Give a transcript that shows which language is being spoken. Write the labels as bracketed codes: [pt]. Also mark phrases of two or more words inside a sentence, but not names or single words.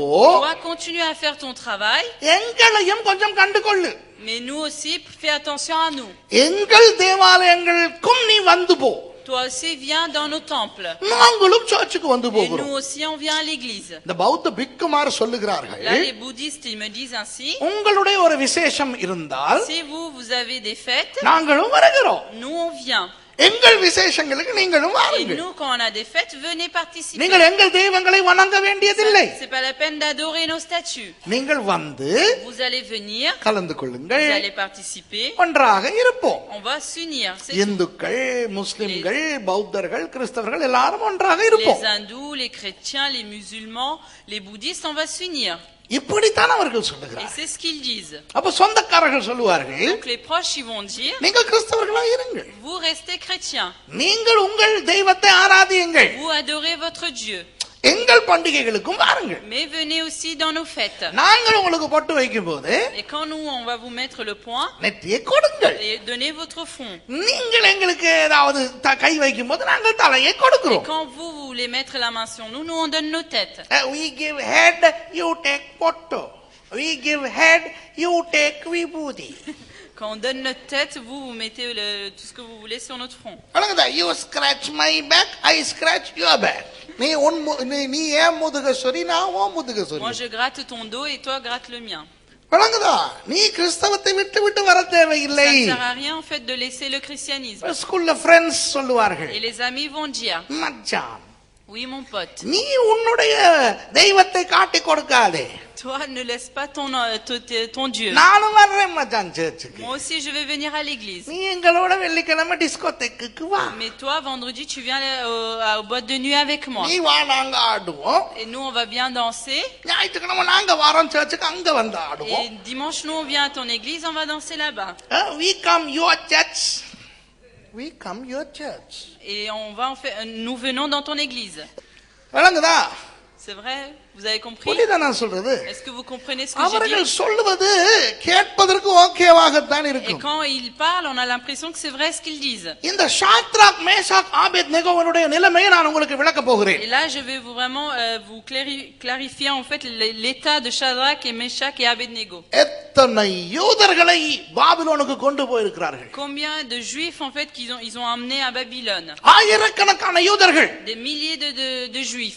[fr] Tu dois continuer à faire ton travail, [ta] எங்களையும் கொஞ்சம் கண்டு கொள்ளு. [fr] mais nous aussi fais attention à nous. [ta] எங்கள் தேவாலயங்களுக்கும் நீ வந்து போ. [fr] Toi aussi viens dans nos temples. [ta] நாங்களும் சர்ச்சுக்கு வந்து Et போகிறோம். [fr] nous aussi on vient à l'église. [ta] இந்த பௌத்த பிக்குமார் சொல்லுகிறார்கள், [fr] Là les bouddhistes ils me disent ainsi, [ta] உங்களுடைய ஒரு விசேஷம் இருந்தால் [fr] si vous avez des fêtes, [ta] நாங்களும் வருகிறோம். [fr] nous on vient. [ta] எங்கள் விசேஷங்களுக்கு நீங்களும் Et வாருங்கள். [fr] nous quand on a des fêtes, venez participer. [ta] நீங்கள் எங்கள் தெய்வங்களை வணங்க வேண்டியதில்லை. [fr] C'est pas la peine d'adorer nos statues. [ta] நீங்கள் வந்து [fr] Vous allez venir, [ta] கலந்து vous கொள்ளுங்கள், [fr] allez participer, [ta] ஒன்றாக இருப்போம். [fr] on va s'unir. C'est tout. [ta] இந்துக்கள், முஸ்லிம்கள், பௌத்தர்கள், கிறிஸ்தவர்கள் எல்லாரும் ஒன்றாக இருப்போம். [fr] Les hindous, les chrétiens, les musulmans, les bouddhistes, on va s'unir. [ta] இப்படித்தான் அவர்கள் Et சொல்லுகிறார்கள். [fr] c'est ce qu'ils disent. [ta] அப்ப சொந்தக்காரர்கள் சொல்லுவார்கள், [fr] Donc les proches ils vont dire, [ta] நீங்கள் கிறிஸ்தவர்களா இருங்கள், [fr] vous restez chrétiens, [ta] நீங்கள் உங்கள் தெய்வத்தை ஆராதியுங்கள், [fr] vous adorez votre Dieu, [ta] எங்கள் பண்டிகைகளுக்கும் வாருங்கள். [fr] mais venez aussi dans nos fêtes. [ta] நாங்கள் உங்களுக்கு பொட்டு வைக்கும் போது [fr] Et quand nous on va vous mettre le point, [ta] நெற்றியை கொடுங்கள். [fr] et donnez votre front. [ta] நீங்கள் எங்களுக்கு ஏதாவது கை வைக்கும் போது நாங்கள் தலையை Et கொடுக்கிறோம். [fr] quand vous voulez mettre la main sur nous, nous on donne nos têtes. [en] We give head, you take photo. We give head, you take vibhuti. [fr] Quand on donne notre tête, vous mettez tout ce que vous voulez sur notre front. [en] You scratch my back, I scratch your back. [ta] நீ ஏன் முதுகஸ்வரி, நான் ஓ முதுகஸ்வரி. [fr] Moi je gratte ton dos et toi gratte le mien. [ta] வழங்குதா? நீ கிறிஸ்தவத்தை விட்டு விட்டு வர தேவையில்லை. [fr] Ça ne sert à rien en fait de laisser le christianisme. [en] schoolla friends [ta] சொல்லுவார்கள், [fr] Et les amis vont dire, மச்சான் Oui, mon pote. [ta] நீ உன்னுடைய தெய்வத்தை காட்டி கொடுக்காதே. [fr] Toi, ne laisse pas ton Dieu. [ta] நானும் வர்றேன் மச்சான் சர்ச்சுக்கு. [fr] Moi aussi, je vais venir à l'église. [ta] நீ எங்களோட வெள்ளிக்கிழமை டிஸ்கோதேக்குக்கு வா. [fr] Mais toi, vendredi, tu viens au boîte de nuit avec moi. [ta] நீ வா, நாங்க ஆடுவோம். [fr] Et nous, on va bien danser. [ta] ஞாயிற்றுக்கிழமை நாங்க வரோம் சர்ச்சுக்கு, அங்க வந்து ஆடுவோம். [fr] Et dimanche, nous, on vient à ton église, on va danser là-bas. [en] We come your church. We come your church. [fr] Et nous venons dans ton église. [ta] விளங்குதா? [fr] C'est vrai? Vous avez compris? [ta] புரியுதா நான் சொல்றது? [fr] Est-ce que vous comprenez ce que j'ai அவர்கள் dit? [ta] சொல்லுவது கேட்பதற்கு ஓகேவாகத்தான் Et இருக்கும். [fr] quand ils parlent, on a l'impression que c'est vrai ce qu'ils disent. [ta] இந்த ஷாத்ராக் மேஷாக் ஆபேத்நேகோவுடைய நிலைமையை நான் உங்களுக்கு விளக்க போகிறேன். [fr] Et là, je vais vous clarifier en fait l'état de Shadrach et Meshach et Abednego. [ta] எத்தனை யூதர்களை பாபிலோனுக்கு கொண்டு போயிருக்கிறார்கள். [fr] Combien de juifs en fait ils ont emmenés à Babylone? [ta] ஆயிரக்கணக்கான யூதர்கள். [fr] Des milliers de juifs.